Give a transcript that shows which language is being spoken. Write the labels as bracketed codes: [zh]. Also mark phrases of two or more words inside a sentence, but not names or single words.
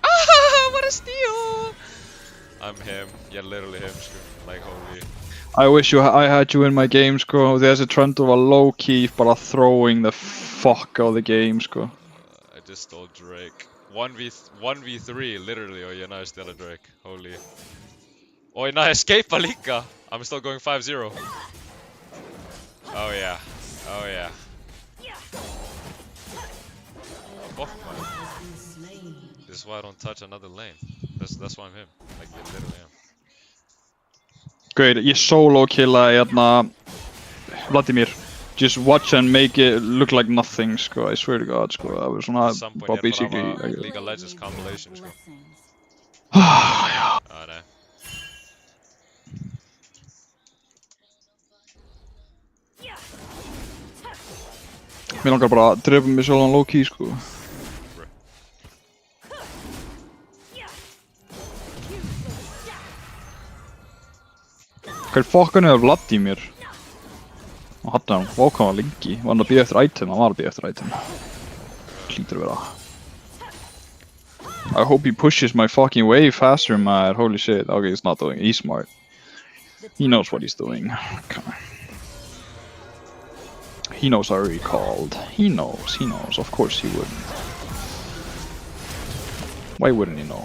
[en] Ah, what a steal! I'm him. Yeah, literally him, sko. Like, holy. I wish I had you in my game, sko. There's a trend of a low-key, bara throwing the fuck out of the game, sko. I just stole Drake. 1v3, literally. [is] Oh, ég náði stela Drake. Holy. Oh, ég náði escapea líka. [en] I'm still going 5-0. Oh yeah. Oh yeah. Fuck, man. This is why I don't touch another lane. That's why I'm him. Like, I literally am. Great, [is] ég solo-killaði hérna Vladimir. [en] Just watch and make it look like nothing, sko. I swear to God, [is] sko. Það var svona [en] At some point, [is] bara ég er bara [en] basically... [is] að hafa [en] like- League of Legends compilation, [is] sko. [en] Blessings. [is] Já. Ah, nei. Mér langar bara að drepa mig sjálfan low-key, sko. Hver fokkan er Vladimir? Og hann er hann, hvað var lengi? Var hann að býja eftir item? Hann var að býja eftir item. Hlýtur að vera. [en] I hope he pushes my fucking wave faster, man. Holy shit. Okay, he's not doing it. He's smart. He knows what he's doing. Okay. He knows I recalled. He knows. Of course he wouldn't. Why wouldn't he know?